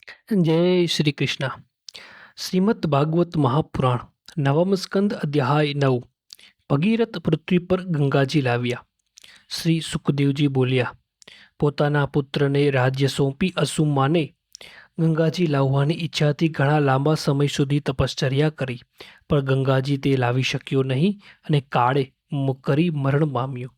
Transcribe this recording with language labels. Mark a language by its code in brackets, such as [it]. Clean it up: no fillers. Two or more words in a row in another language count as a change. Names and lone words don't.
[hi] जय श्री कृष्ण। श्रीमद् भागवत महापुराण नवम स्कंद अध्याय 9। [gu] ભગીરથ પૃથ્વી પર ગંગાજી લાવ્યા। શ્રી સુખદેવજી બોલ્યા, પોતાના પુત્રને રાજ્ય સોંપી અસુમ્માને ગંગાજી લાવવાની ઈચ્છાથી ઘણા લાંબા સમય સુધી તપશ્ચર્યા કરી, પણ ગંગાજી તે લાવી શક્યો નહીં અને કાળે કરી મરણ પામ્યો।